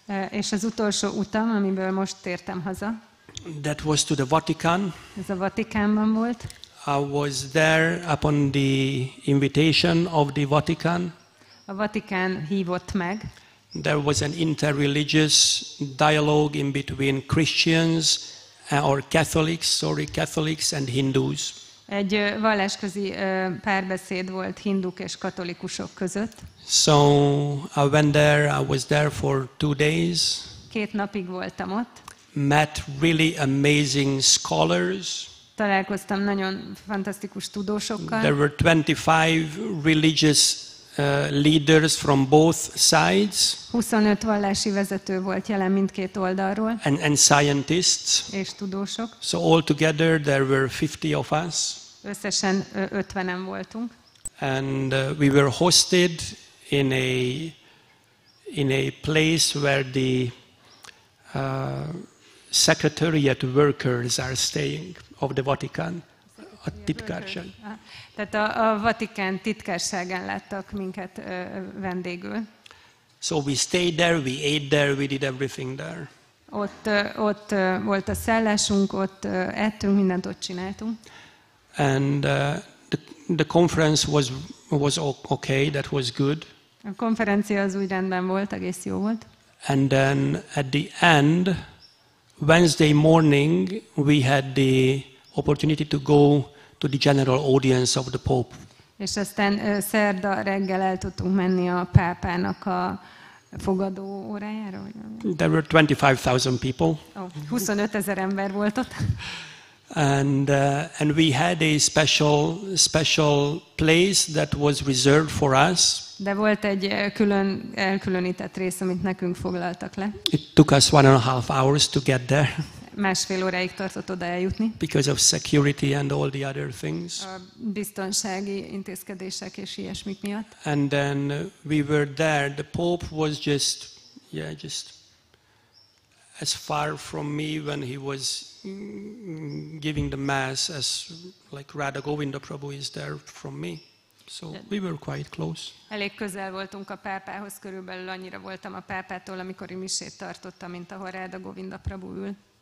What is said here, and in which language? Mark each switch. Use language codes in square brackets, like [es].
[hu] és az utolsó utam, amiből most tértem haza, [en] that was to the Vatican. [hu] Ez a Vatikánban volt. [en] I was there upon the invitation of the Vatican. [hu] A Vatikán hívott meg. [en] There was an interreligious dialogue in between Christians or Catholics and Hindus. [hu] Egy vallásközi párbeszéd volt hinduk és katolikusok között. [en] So I went there, I was there for 2 days. [hu] 2 napig voltam ott. [en] Met really amazing scholars. [hu] Találkoztam nagyon fantasztikus tudósokkal. [en] There were 25 religious leaders from both sides. [hu] 25 vallási vezető volt jelen mindkét oldalról. [en] And scientists. [hu] És tudósok. [en] So all together there were 50 of us. [hu] Összesen 50-en voltunk. [en] And we were hosted in a place where the secretariat workers are staying of the Vatican. [hu] A titkárság. Tehát a Vatikán titkárságán láttak minket vendégül. [en] So we stayed there, we ate there, we did everything there. [hu] Ott volt a szállásunk, ott ettünk, mindent ott csináltunk. [en] And the conference was okay, that was good. [hu] A konferencia az úgy rendben volt, egész jó volt. [en] And then at the end, Wednesday morning, we had the opportunity to go to the general audience of the Pope. [hu] És aztán szerda reggel el tudtunk menni a pápának a fogadó órájára. [en] There were 25,000 people. [hu] 25 000 ember volt ott. [en] And we had a special place that was reserved for us. [hu] De volt egy elkülönített rész, amit nekünk foglaltak le. [en] It took us 1.5 hours to get there. [hu] 1,5 óráig tartott oda eljutni. [en] Because of security and all the other things. [hu] A biztonsági intézkedések és ilyesmik miatt. [en] And then we were there. The Pope was just as far from me when he was giving the mass as like Rādhā Prabhu is there from me. So we were quite close. [hu] Elég közel voltunk a pápához, körülbelül annyira voltam a pápától, amikor misét tartottam, mint ahol Rādhā Prabhu ül.